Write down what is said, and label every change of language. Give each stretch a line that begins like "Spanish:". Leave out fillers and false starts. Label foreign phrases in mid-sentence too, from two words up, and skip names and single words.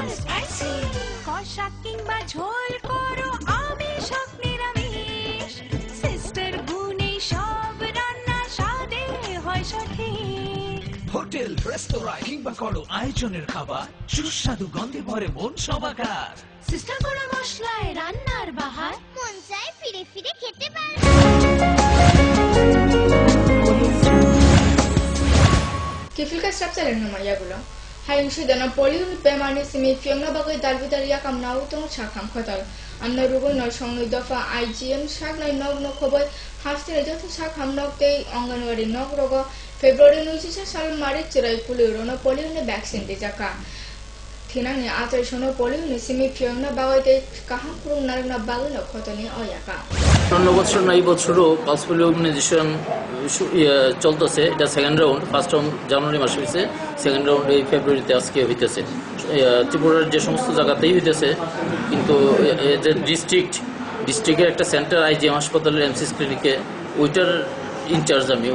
Bangla: কষা কিংবা ঝোল করো আমিষ হোক নিরামিষ, সিস্টার গুণে সব রান্না স্বাদে হয় সঠিক। হোটেল রেস্তোরাঁ কিংবা করো আয়োজনের খাবার, সুস্বাদু গন্ধে ভরে মন সবাকার। সিস্টার গুঁড়ো মশলায় রান্নার বাহার, মন চায় ফিরে ফিরে খেতে পারবে।
Kok Borok: Kifilka strapsele nama yagulo. Hai ushida na poliun pemani simi fiamna bagai dalvidar yakam nautong chakam khotal. Amna rugo no shongno dofa IGM shagnai nog no khobai hastine joto shakam nog tei anganwadi nog rogo February 2024 sal mari chirai puliro no poliun vaccine de jaka. Thinang ni atai shono poliun simi fiamna bagai tei kaham kurung narna bagai no khotoni oyaka.
Bangla: অন্য বছর না এই বছরও
English: pulse polio immunization
Bangla: চলতেছে। এটা
English: second round, first round
Bangla: জানুয়ারি মাসে হয়েছে,
English: second round
Bangla: এই ফেব্রুয়ারিতে আজকে হইতেছে। ত্রিপুরার যে সমস্ত জায়গাতেই হইতেছে, কিন্তু যে ডিস্ট্রিক্টের একটা সেন্টার IGM হাসপাতালের এমসিস ক্লিনিকে, ওইটার ইনচার্জ আমি।